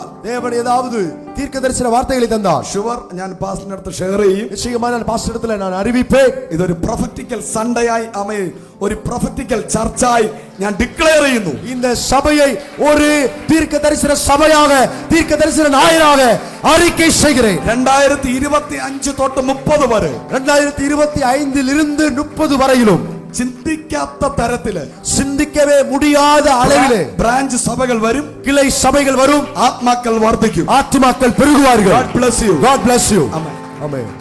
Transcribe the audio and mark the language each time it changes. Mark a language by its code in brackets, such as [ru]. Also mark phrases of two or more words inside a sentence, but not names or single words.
[ta] தேவன் ஏதாவது தீர்க்கதரிசன வார்த்தைகளை தந்தால் [ml] ഷുവർ ഞാൻ പാസ്റ്ററിന്റെ അടുത്ത് ഷെയർ ചെയ്യും. [ta] நிச்சயமா நான் பாஸ்டர் இடத்துல நான் அறிவிப்பேன். [ml] ഇതൊരു [en] prophetical Sunday [ml] ആയി അമേ, ഒരു [en] prophetical church [ml] ഞാൻ ഡിക്ലെയർ ചെയ്യുന്നു. [ta] இந்த சபையை ஒரு தீர்க்கதரிசன சபையாக, தீர்க்கதரிசன ஞாயிறாக அறிக்கை செய்கிறேன். [ml] 2025 തൊട്ട് 30 വരെ, [ta] 2025 இருந்து 30 வரையிலும் [ml] ചിന്തിക്കാത്ത തരത്തില് [ta] சிந்திக்கவே முடியாத அளவிலே [ml] ബ്രാഞ്ച് സഭകൾ വരും, [ta] கிளை சபைகள் வரும், [ml] ആത്മാക്കൾ വർദ്ധിക്കും. [ta] ஆத்துமாக்கள் பெருகுவார்கள். [en] God bless you. God bless you. Amen. Amen.